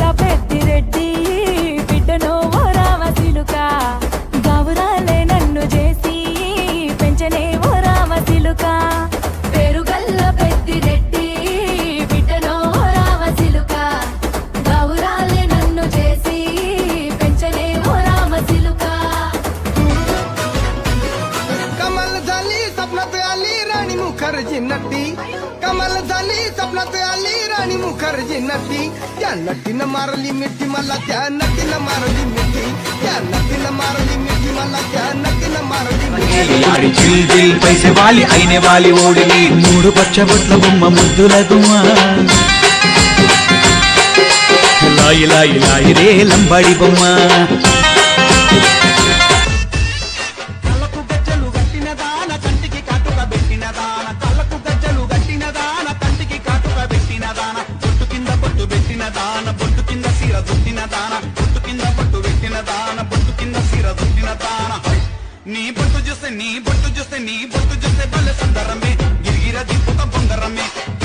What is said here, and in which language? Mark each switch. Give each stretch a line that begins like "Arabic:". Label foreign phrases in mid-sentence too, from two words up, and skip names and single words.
Telugu: పెద్దిరెడ్డి బిడ్డనో ఓ రామసిలుక గౌరాలే నన్ను చేసి పెంచనే ఓ రామసిలుక పేరుగల్ల పెద్దిరెడ్డి బిడ్డనో ఓ రామసిలుక గౌరాలే నన్ను చేసి పెంచనే ఓ రామసిలుక
Marathi: कमल झाली स्वप्नात आली राणी मुखर्जी नटी कमल झाली स्वप्नात आली राणी मुखर्जी नटी त्या नटीनं मारली मिठी मला त्या नटीनं मारली मिठी त्या नटीनं मारली मिठी मला त्या नटीनं मारली मिठी
Telugu: ఆడి చిల్ చిల్ పైసే వాలి అయినే వాలి ఓడిని మూడు పచ్చబొట్ల బొమ్మ ముద్దుల గుమ్మ లాయి లాయి లాయి రే లంబాడి బొమ్మ కళ్ళకు గజ్జలు గట్టిన దాన కంటికి కాటుక పెట్టిన దాన కళ్ళకు గజ్జలు గట్టిన దాన కంటికి కాటుక పెట్టిన దాన బొట్టు కింద బొట్టు పెట్టిన దాన బొట్టు కింద సీర దుట్టిన దాన బొట్టు కింద బొట్టు పెట్టిన దాన బొట్టు కింద సీర దుట్టిన దాన నీ బొట్టు చూస్తే నీ బొట్టు చూస్తే నీ బొట్టు చూస్తే భలే సుందరమే గిరిగిర దిప్పుత బొంగరమే